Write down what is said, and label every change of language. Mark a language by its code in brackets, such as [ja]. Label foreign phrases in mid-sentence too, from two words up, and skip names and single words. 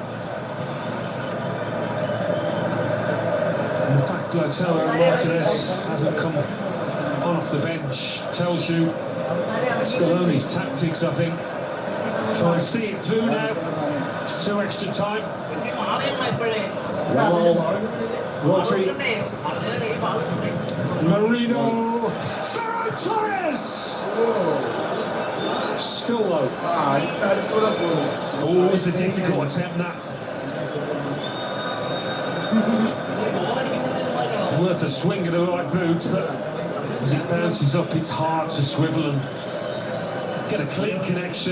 [en] And the fact Lautaro Martinez hasn't come on off the bench tells you Scaloni's tactics, I think. Try and see it through now to extra time. Rodri. Marino. Ferran Torres. Still low. Oh, it's a difficult attempt, that. Worth a swing of the right boot, but as it bounces up, it's hard to swivel and get a clean connection.